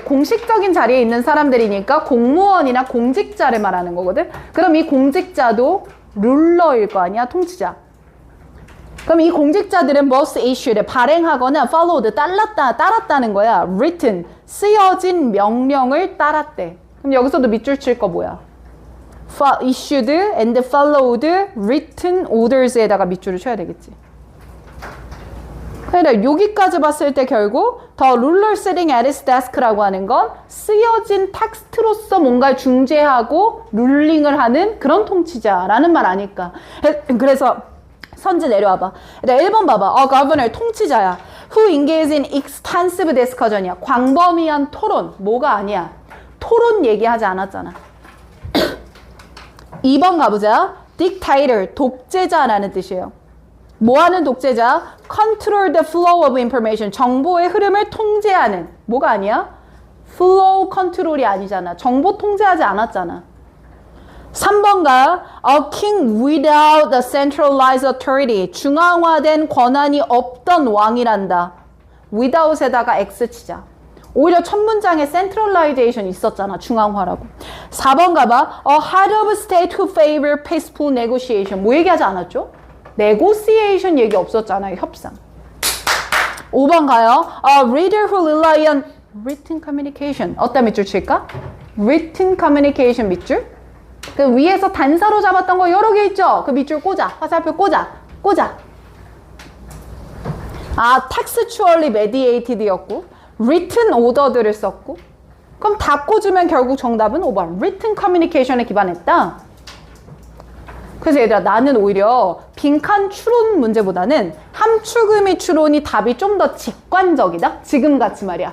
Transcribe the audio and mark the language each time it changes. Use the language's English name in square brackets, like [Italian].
[Korean] 공식적인 자리에 있는 사람들이니까 공무원이나 공직자를 말하는 거거든. 그럼 이 공직자도 룰러일 거 아니야? 통치자. 그럼 이 공직자들은 must issue를 발행하거나 followed 따랐다는 거야. written 쓰여진 명령을 따랐대. 그럼 여기서도 밑줄 칠 거 뭐야? [English] issued and followed written orders [Korean] 에다가 밑줄을 쳐야 되겠지. 그러니까 여기까지 봤을 때 결국 [English] the ruler sitting at his desk [Korean] 라고 하는 건 쓰여진 텍스트로서 뭔가를 중재하고 룰링을 하는 그런 통치자라는 말 아닐까. 그래서 선지 내려와봐. 1번 봐봐. governor 통치자야. [English] Who engage in extensive discussion [Korean] 이야. 광범위한 토론. 뭐가 아니야. 토론 얘기하지 않았잖아. 2번 가보자. dictator, 독재자라는 뜻이에요. 뭐하는 독재자? [English] control the flow of information, [Korean] 정보의 흐름을 통제하는. 뭐가 아니야? flow control이 아니잖아. 정보 통제하지 않았잖아. 3번가 [English] A king without a centralized authority. [Korean] 중앙화된 권한이 없던 왕이란다. without에다가 X 치자. 오히려 첫 문장에 centralization 있었잖아. 중앙화라고. 4번 가봐. [English] A head of state who favor peaceful negotiation. [Korean] 뭐 얘기하지 않았죠? negotiation 얘기 없었잖아요. 협상. 5번 가요. [English] A reader who rely on written communication. [Korean] 어디다 밑줄 칠까? [English] written communication [Korean] 밑줄. 그 위에서 단서로 잡았던 거 여러 개 있죠? 그 밑줄 꽂아. 화살표 꽂아. 아, textually mediated였고 written order들을 썼고 그럼 다 꽂으면 결국 정답은 5번. written communication에 기반했다. 그래서 얘들아 나는 오히려 빈칸 추론 문제보다는 함축의미 추론이 답이 좀 더 직관적이다. 지금같이 말이야.